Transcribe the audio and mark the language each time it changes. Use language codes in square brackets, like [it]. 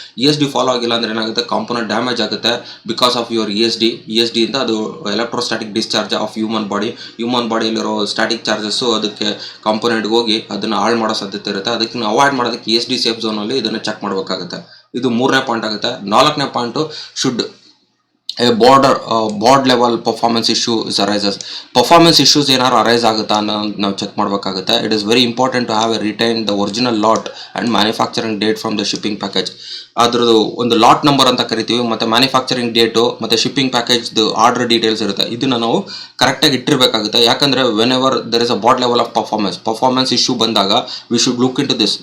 [kn] ESD follow ಆಗಿಲ್ಲ ಅಂದರೆ ಏನಾಗುತ್ತೆ, ಕಾಂಪೊನೆಂಟ್ ಡ್ಯಾಮೇಜ್ ಆಗುತ್ತೆ [en] because of your [kn] ESDಯಿಂದ. ಅದು electrostatic discharge of human ಬಾಡಿಯಲ್ಲಿರೋ static charges ಅದಕ್ಕೆ ಕಾಂಪೊನೆಂಟ್ಗೆ ಹೋಗಿ ಅದನ್ನು ಹಾಳು ಮಾಡೋ ಸಾಧ್ಯತೆ ಇರುತ್ತೆ. ಅದಕ್ಕೆ ಅವಾಯ್ಡ್ ಮಾಡೋದಕ್ಕೆ ESD ಸೇಫ್ ಝೋನಲ್ಲಿ ಇದನ್ನು ಚೆಕ್ ಮಾಡಬೇಕಾಗುತ್ತೆ. ಇದು 3ನೇ ಪಾಯಿಂಟ್ ಆಗುತ್ತೆ. 4ನೇ point, should [en] a board level performance issue is arises. Performance issues [kn] ಏನಾರು ಅರೈಸ್ ಆಗುತ್ತಾ ಅನ್ನೋ ನಾವು ಚೆಕ್ ಮಾಡಬೇಕಾಗುತ್ತೆ. [en] It is very important to have a retain the original lot and manufacturing date from the shipping package. [kn] ಅದ್ರದ್ದು ಒಂದು lot number ಅಂತ ಕರಿತೀವಿ, ಮತ್ತೆ ಮ್ಯಾನುಫ್ಯಾಕ್ಚರಿಂಗ್ ಡೇಟು ಮತ್ತೆ ಶಿಪ್ಪಿಂಗ್ ಪ್ಯಾಕೇಜ್ದು ಆರ್ಡರ್ ಡೀಟೇಲ್ಸ್ ಇರುತ್ತೆ. ಇದನ್ನ ನಾವು ಕರೆಕ್ಟಾಗಿ ಇಟ್ಟಿರಬೇಕಾಗುತ್ತೆ. ಯಾಕಂದ್ರೆ [en] Whenever there is a bad level of performance issue ಬಂದಾಗ we should look into this.